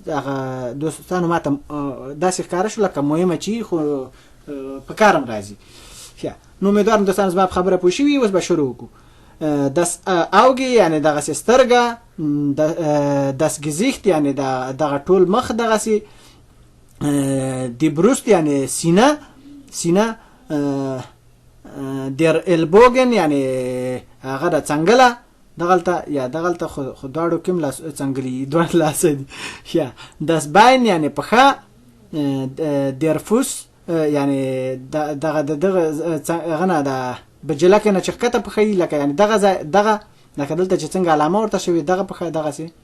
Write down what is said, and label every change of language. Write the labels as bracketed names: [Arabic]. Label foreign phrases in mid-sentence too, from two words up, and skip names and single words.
[Pashto] هغه دوستانو ماته داسې ښکاره شو لکه مهمه چې خو په کارم راځي. نو امیدوارم دوستانو زما په خبره پوه شوي. اوس به شروع وکړو. [German] Das Auge [Pashto] یعنی دغسې سترګه، [German] das Gesicht [Pashto] یعنی دغه ټول مخ دغسې، [German] die Brust [Pashto] یعنی سینه، [German] der Ellbogen [Pashto] یعنی هغه د څنګله دغلته خو دواړو کې لاس څنګلې دواړه لاسه دي. [German] das Bein [Pashto] یعنی پښه، [German] der Fuß [Pashto] یعنی دغه هغه نه د بجله کې نه چې ښکته پښه وي لکه یعنی دغه لکه دلته چې څنګه علامه ورته شوې دغه پښه دغسې.